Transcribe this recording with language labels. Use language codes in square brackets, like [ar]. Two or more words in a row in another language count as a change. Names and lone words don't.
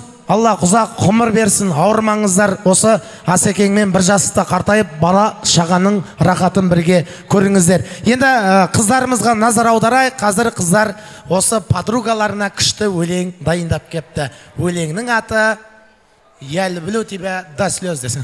[kk] Алла ұзақ ғұмыр берсін, ауырмаңыздар. Осы Асекеңмен бір жаста қартайып, бала шағаның рахатын бірге көріңіздер. Енді қыздарымызға назар аударайық. Қазір қыздар осы подругаларына күшті өлең дайындап кепті. Өлеңнің аты «Я люблю тебя до слез» десің.